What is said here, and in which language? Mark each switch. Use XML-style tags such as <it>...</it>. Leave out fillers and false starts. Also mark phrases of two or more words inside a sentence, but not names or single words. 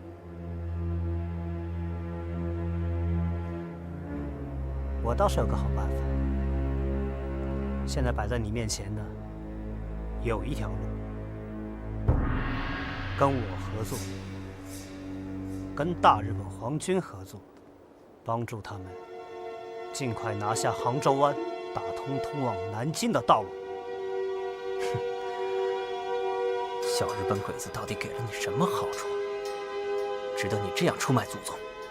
<zh>我倒是有個好辦法。現在擺在你面前的有一條路，跟我合作，跟大日本皇軍合作，幫助他們盡快拿下杭州灣，打通通往南京的道路。哼，小日本鬼子到底給了你什麼好處，值得你這樣出賣祖宗？</zh>